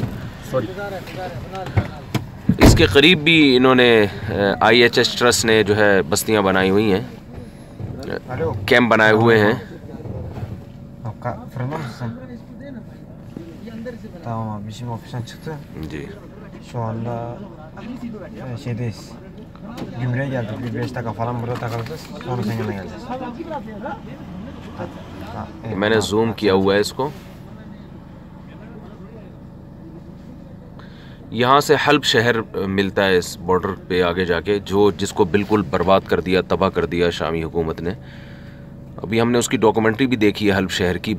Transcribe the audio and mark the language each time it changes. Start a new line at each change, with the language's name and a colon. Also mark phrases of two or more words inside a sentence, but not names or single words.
Urdu: اس کے قریب بھی انہوں نے IHH ٹرسٹ نے جو ہے بستیاں بنائی ہوئی ہیں، کیمپ بنائے ہوئے ہیں. جی,
Turkish: şu anda şeydeyiz. Gümrüğe geldik. Bir 5 dakika falan burada takılacağız. Sonra senin yanına geleceğiz.
Urdu: میں نے زوم کیا ہوا ہے اس کو. یہاں سے حلب شہر ملتا ہے اس بارڈر پہ آگے جا کے، جس کو بالکل برباد کر دیا، تباہ کر دیا شامی حکومت نے. ابھی ہم نے اس کی ڈاکیومنٹری بھی دیکھی ہے حلب شہر کی.